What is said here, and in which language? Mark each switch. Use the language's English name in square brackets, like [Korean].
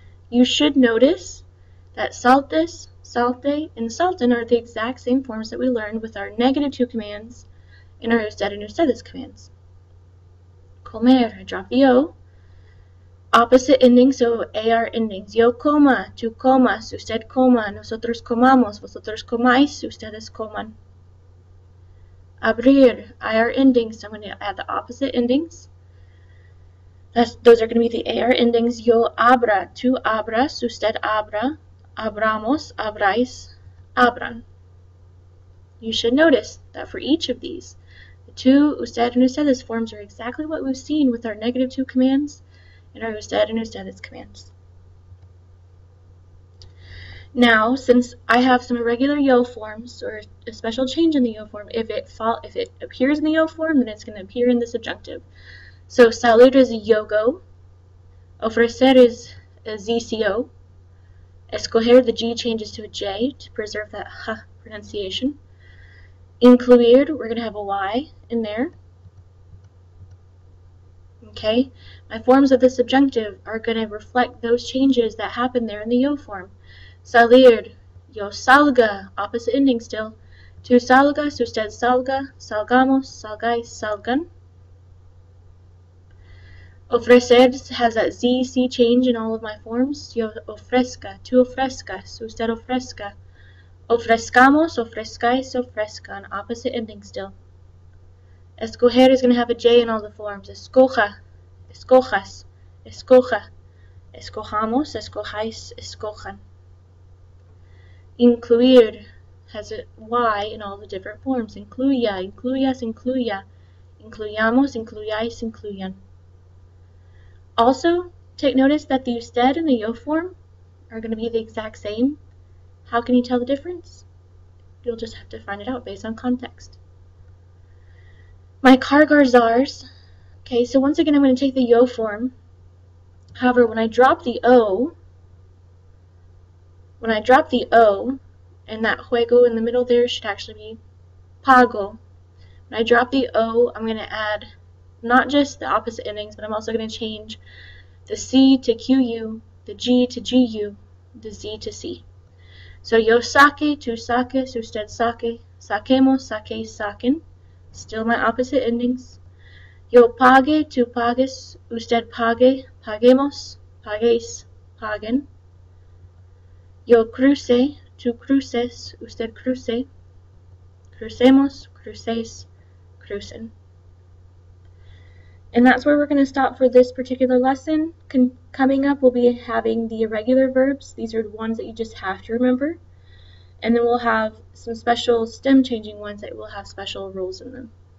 [English] You should notice that saltes, salte, and salten are the exact same forms that we learned with our negative two commands and our usted and ustedes commands. Comer, I drop the yo. Opposite endings, so AR endings. [Spanish] Yo coma, tú comas, usted coma, nosotros comamos, vosotros comáis, ustedes coman. [English] Abrir, IR endings, so I'm going to add the opposite endings. Those are going to be the AR endings. [Spanish] Yo abra, tú abras, usted abra, abramos, abráis, abran. [English] You should notice that for each of these, the tú, usted, and ustedes forms are exactly what we've seen with our negative two commands and our usted and ustedes commands. Now, since I have some irregular yo forms or a special change in the yo form, if it appears in the yo form, then it's going to appear in the subjunctive. So salir is yogo, ofrecer is a zco, escoger, the G changes to a J to preserve that H pronunciation. Incluir, we're going to have a Y in there. Okay, my forms of the subjunctive are going to reflect those changes that happen there in the yo form. Salir, [Spanish] yo salga, [English] opposite ending still. [Spanish] Tú salgas, usted salga, salgamos, salgáis, salgan. [English] Ofrecer has that Z-C change in all of my forms. [Spanish] Yo ofrezca, tú ofrezcas, usted ofrezca. Ofrezcamos, ofrezcáis, ofrezcan, [English] opposite ending still. Escoger is going to have a J in all the forms. [Spanish] Escoja, escojas, escoja, escojamos, escojáis, escojan. [English] Incluir has a Y in all the different forms. [Spanish] Incluya, incluyas, incluya, incluyamos, incluyáis, incluyan. [English] Also, take notice that the usted and the yo form are going to be the exact same. How can you tell the difference? You'll just have to find it out based on context. My car-gar-zars. Okay, so once again I'm going to take the yo form However, when I drop the O, and that juego in the middle there should actually be pago. When I drop the O, I'm going to add not just the opposite endings, but I'm also going to change the C to QU, the G to GU, the Z to C. [Spanish] So yo sake, tú saques, usted saque, saquemos, saquéis, saquen. [English] Still my opposite endings. [Spanish] Yo pague, tú pagues, usted pague, paguemos, paguéis, paguen. Yo cruce, tú cruces, usted cruce, crucemos, crucéis, crucen. [English] And that's where we're going to stop for this particular lesson. Coming up, we'll be having the irregular verbs. These are the ones that you just have to remember. And then we'll have some special stem changing ones that will have special rules in them.